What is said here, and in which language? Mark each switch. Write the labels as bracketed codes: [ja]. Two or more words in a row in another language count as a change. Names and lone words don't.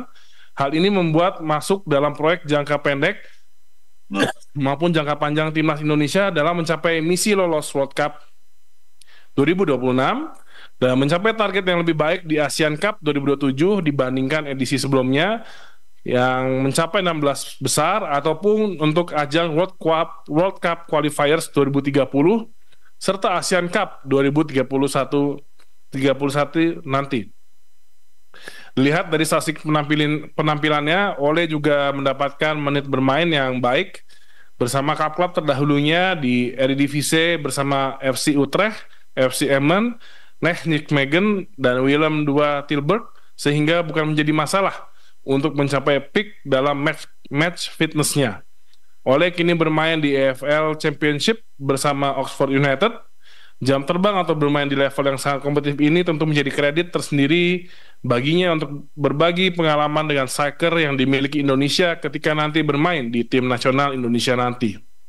[id] Hal ini membuat masuk dalam proyek jangka pendek maupun jangka panjang timnas Indonesia dalam mencapai misi lolos World Cup 2026 dan mencapai target yang lebih baik di Asian Cup 2027 dibandingkan edisi sebelumnya yang mencapai 16 besar, ataupun untuk ajang World Cup Qualifiers 2030 serta Asian Cup 2031 nanti. Dilihat dari statistik penampilannya, Ole juga mendapatkan menit bermain yang baik bersama klub-klub terdahulunya di Eredivisie bersama FC Utrecht, FC Emmen, Nijmegen, dan Willem II Tilburg, sehingga bukan menjadi masalah untuk mencapai peak dalam [en] match fitnessnya. [id] Ole kini bermain di EFL Championship bersama Oxford United. Jam terbang atau bermain di level yang sangat kompetitif ini tentu menjadi kredit tersendiri baginya untuk berbagi pengalaman dengan striker yang dimiliki Indonesia ketika nanti bermain di tim nasional Indonesia nanti.